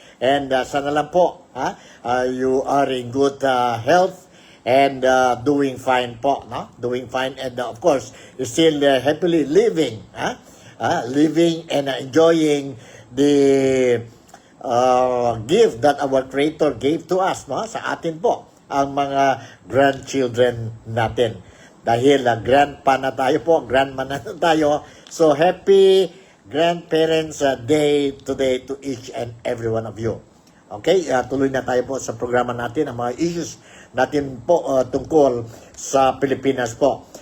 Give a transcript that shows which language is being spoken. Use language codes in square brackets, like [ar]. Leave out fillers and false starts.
[en] And sana lang po, you are in good health and doing fine po. No? Doing fine and of course, still happily living. Living and enjoying the gift that our Creator gave to us, no? [tl] Sa atin po, ang mga grandchildren natin. Dahil grandpa na tayo po, grandma na tayo. [en] So, happy Grandparents' Day today to each and every one of you. [tl] Okay, tuloy na tayo po sa programa natin, ang mga issues natin po tungkol sa Pilipinas po.